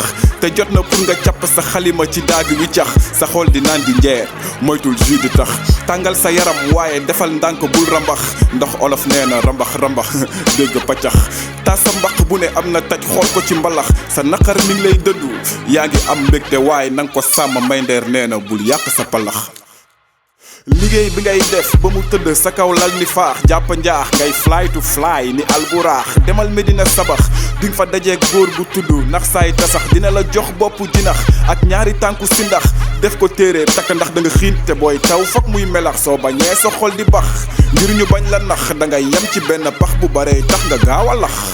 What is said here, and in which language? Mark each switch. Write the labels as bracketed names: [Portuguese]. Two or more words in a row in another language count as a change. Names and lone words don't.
[Wolof] te jot na pour nga càpp sa xalima ci daagi wi cax sa xol di naan di njeer moytul jus di tax tàngal sa yaram waaye defal ndànk bul rambax ndax olof nee na rambax dégg paccax ta sa mbaq bu ne am na taj xool ko ci mbalax sa naqar mi ngi lay dëddu yaa ngi am mbégte waaye nanga ko sàmm may ndeer nee na bul yàq sa palax liggéey bi ngay def ba mu tëdd sa kaw lal ni faax jàpp njaax ngay [English] fly to fly [Wolof] ni alburaax demal Medina sabax dinga fa dajeeg góor bu tudd ndax saay tasax dina la jox bopp jinax ak ñaari tànku si ndax def ko téere takk ndax da nga xiin te booy taw fokk muy melax soo bañee sa xol di bax ngir ñu bañ la nax da ngay yem ci benn pax bu bare tax nga gaaw a lax